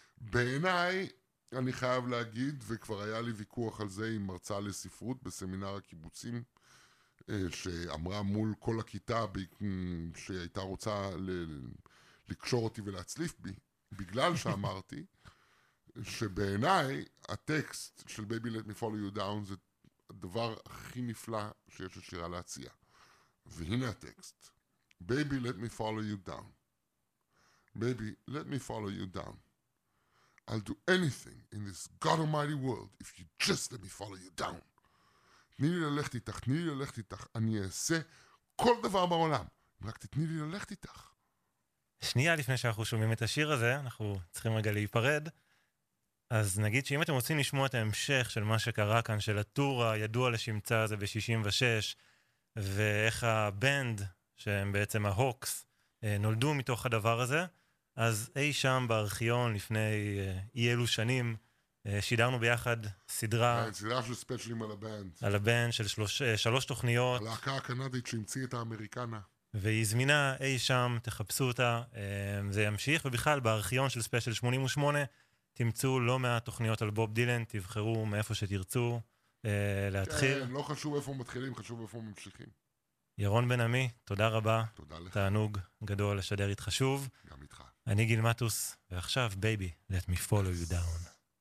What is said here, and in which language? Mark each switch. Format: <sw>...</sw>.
<he>בעיניי, אני חייב להגיד, וכבר היה לי ויכוח על זה עם מרצה לספרות בסמינר הקיבוצים, שאמרה מול כל הכיתה שהייתה רוצה לקשור אותי ולהצליף בי, בגלל שאמרתי שבעיניי הטקסט של Baby Let Me Follow You Down זה הדבר הכי נפלא שיש לשירה להציע. והנה הטקסט.</he> <en>Baby Let Me Follow You Down. Baby Let Me Follow You Down. I'll do anything in this God Almighty world if you just let me follow you down.</en> <he>תני לי ללכת איתך, תני לי ללכת איתך, אני אעשה כל דבר בעולם. רק תתני לי ללכת איתך. שנייה לפני שאנחנו שומעים את השיר הזה, אנחנו צריכים רגע להיפרד, אז נגיד שאם אתם רוצים לשמוע את ההמשך של מה שקרה כאן, של הטור הידוע לשמצה הזה ב-66, ואיך הבנד, שהם בעצם ההוקס, נולדו מתוך הדבר הזה, אז אי שם בארכיון לפני אי אלו שנים, שידרנו ביחד סדרה... סדרה של ספיישלים על הבנד. על הבנד של שלוש תוכניות. הלהקה הקנדית שהמציא את האמריקנה. והיא זמינה אי שם, תחפשו אותה, זה ימשיך, ובכלל בארכיון של ספיישל 88, תמצאו לא מעט תוכניות על בוב דילן, תבחרו מאיפה שתרצו להתחיל. כן, לא חשוב איפה מתחילים, חשוב איפה ממשיכים. ירון בן עמי, תודה רבה. תודה לך. תענוג גדול לשדר איתך שוב. גם איתך. אני גיל מטוס, ועכשיו, baby, let me follow you down.</he>